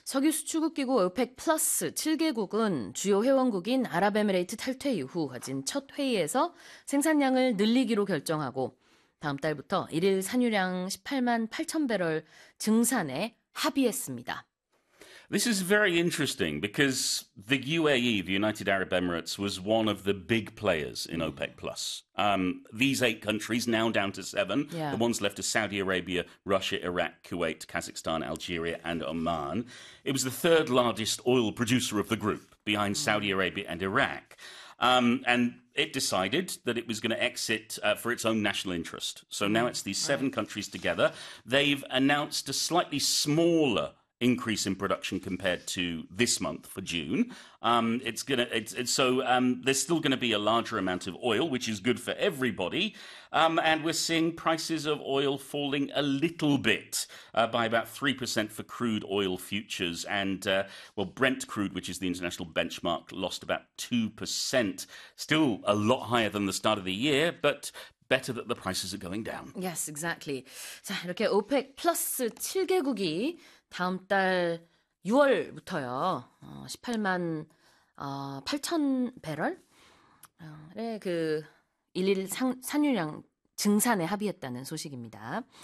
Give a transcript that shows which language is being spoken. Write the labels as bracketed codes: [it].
[ko] 석유 수출국 기구 OPEC Plus 7개국은 주요 회원국인 아랍에미레이트 탈퇴 이후 가진 첫 회의에서 생산량을 늘리기로 결정하고 다음 달부터 1일 산유량 18만 8천 배럴 증산에 합의했습니다. [en] This is very interesting because the UAE, the United Arab Emirates, was one of the big players in OPEC Plus. These eight countries now down to seven. Yeah. The ones left are Saudi Arabia, Russia, Iraq, Kuwait, Kazakhstan, Algeria, and Oman. It was the third largest oil producer of the group behind Saudi Arabia and Iraq. And it decided that it was going to exit for its own national interest. So now it's these seven countries together. They've announced a slightly smaller increase in production compared to this month for June. There's still going to be a larger amount of oil, which is good for everybody. And we're seeing prices of oil falling a little bit by about 3% for crude oil futures. And, Brent crude, which is the international benchmark, lost about 2%. Still a lot higher than the start of the year, but better that the prices are going down. Yes, exactly. [ko] 자, 이렇게 OPEC 플러스 7개국이 다음 달 6월부터요. 18만 8천 배럴의 그 일일 산유량 증산에 합의했다는 소식입니다.